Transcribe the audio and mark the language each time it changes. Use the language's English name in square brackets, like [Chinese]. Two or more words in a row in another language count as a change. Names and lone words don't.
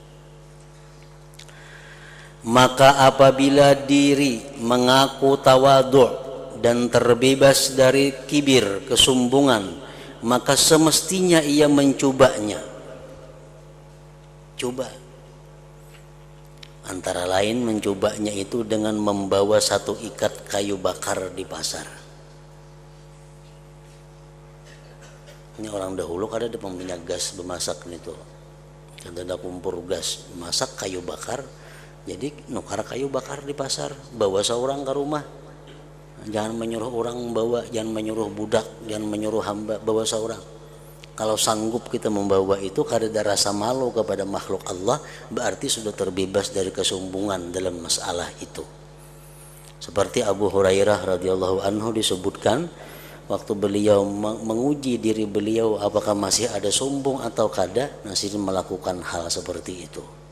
[Indonesian] Maka apabila diri mengaku tawadhu dan terbebas dari kibir, kesombongan, maka semestinya ia mencobanya. Coba. Antara lain mencobanya itu dengan membawa satu ikat kayu bakar di pasar. [Banjar] Ini orang dahulu kada ada peminyak gas bemasak itu, ada kumpur gas masak kayu bakar, jadi nukar kayu bakar di pasar, bawa seorang ke rumah. [Indonesian] Jangan menyuruh orang membawa, jangan menyuruh budak, jangan menyuruh hamba, bawa seorang. Kalau sanggup kita membawa itu kada ada rasa malu kepada makhluk Allah, berarti sudah terbebas dari kesombongan dalam masalah itu. Seperti Abu Hurairah [Arabic] رضي الله عنه [Indonesian] disebutkan, waktu beliau menguji diri beliau apakah masih ada sombong atau kada, Nasir melakukan hal seperti itu.